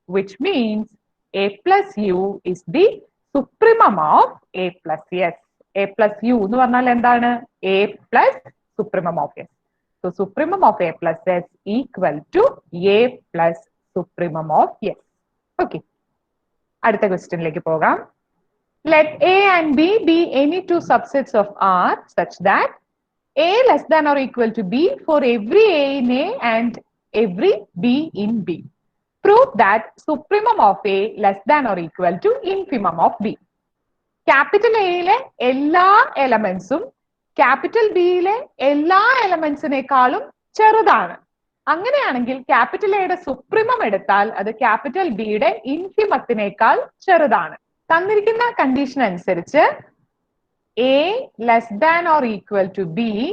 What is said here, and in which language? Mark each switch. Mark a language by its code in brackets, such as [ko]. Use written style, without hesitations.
[en] Which means A plus U is the supremum of A plus S. A plus U [ml] എന്ന് പറഞ്ഞാൽ എന്താണ്? [en] A plus supremum of S. So supremum of A plus S equal to A plus supremum of S. [ml] Okay, അടുത്ത ക്വസ്റ്റ്യനിലേക്ക് പോകാം. [en] Let A and B be any two subsets of R such that A less than or equal to B for every A in A and every B in B. Prove that supremum of A less than or equal to infimum of B. [ml] Capital എയിലെ എല്ലാ എലമെന്റ്സും capital ബിയിലെ എല്ലാ എലമെന്റ്സിനേക്കാളും ചെറുതാണ്. അങ്ങനെയാണെങ്കിൽ capital എയുടെ supremum എടുത്താൽ അത് capital ബിയുടെ ഇൻഫിമത്തിനേക്കാൾ ചെറുതാണ്. തന്നിരിക്കുന്ന കണ്ടീഷൻ അനുസരിച്ച് [en] A less than or equal to B.